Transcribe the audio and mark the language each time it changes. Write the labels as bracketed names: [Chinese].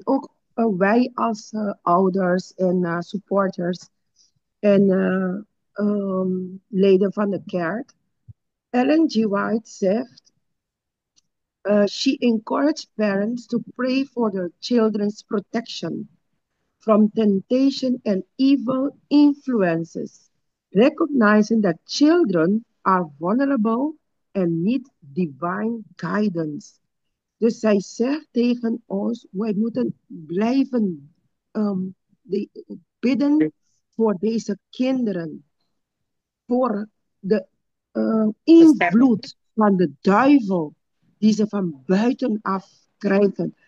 [Dutch] En ook wij als ouders en supporters en leden van de kerk. Ellen G. [English] White zegt, she encouraged parents to pray for their children's protection from temptation and evil influences, recognizing that children are vulnerable and need divine guidance. [Dutch] Dus zij zegt tegen ons, wij moeten blijven bidden voor deze kinderen, voor de invloed van de duivel die ze van buitenaf krijgen.